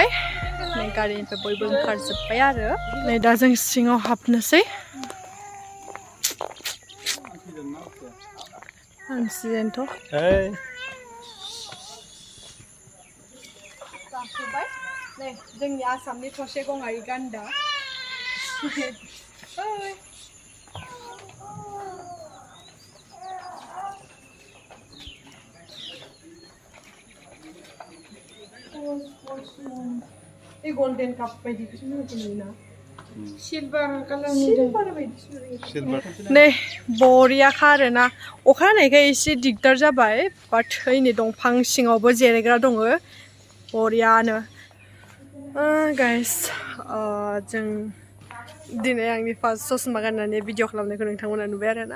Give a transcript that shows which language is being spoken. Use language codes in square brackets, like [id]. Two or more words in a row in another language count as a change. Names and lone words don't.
[brx] नै गारिनिफ्राय बयबो ओंखारजोब्बाय आरो। नै दा जों सिङाव हाबनोसै। हानसिगोनथ'। जाफैबाय। नै जोंनि आसामनि थसे गङारि गान्दा। [as] এই গোল্ডেন কাপ [brx] बायदिखौसो नुदोंना? सिलभार कालारनि। नै बरियाखा आरोना। अखा हानायखाय एसे दिगदार जाबाय, बाट ओइनै दंफां सिङावबो जिरायग्रा दङ बरियानो। गाइस जों दिनै आंनि फार्स्ट ससमा गाननानै भिडिअ खालामनायखौ नोंथांमोना नुबाय आरोना।